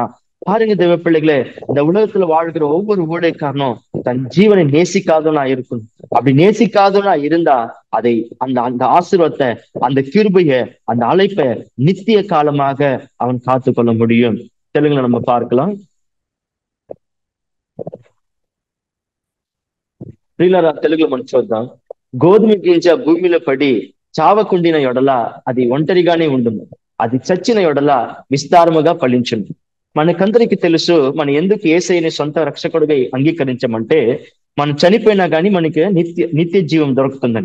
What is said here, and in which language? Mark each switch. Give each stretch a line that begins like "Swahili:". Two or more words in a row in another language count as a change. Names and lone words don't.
Tamil: பாருங்க தேவ பிள்ளைகளே, இந்த உலகத்துல வாழ்கிற ஒவ்வொரு ஊழியக்காரனும் தன் ஜீவனை நேசிக்காதவனா இருக்கணும். அப்படி நேசிக்காதவனா இருந்தா அதை அந்த ஆசீர்வாதத்தை, அந்த கிருபையை, அந்த அழைப்பை நித்திய காலமாக அவன் காத்து கொள்ள முடியும். தெலுங்குல நம்ம பார்க்கலாம்.
Telugu: తెలుగులో మనం చూద్దాం. గోధుమ గింజ భూమిలో పడి చావకుండిన యొడల అది ఒంటరిగానే ఉండును, అది చచ్చిన యొడల విస్తారముగా ఫలించును. మనకందరికి తెలుసు, మనం ఎందుకు యేసయ్యని సొంత రక్షకుడిగా అంగీకరించమంటే, మనం చనిపోయినా కానీ మనకి నిత్య జీవం దొరుకుతుందని.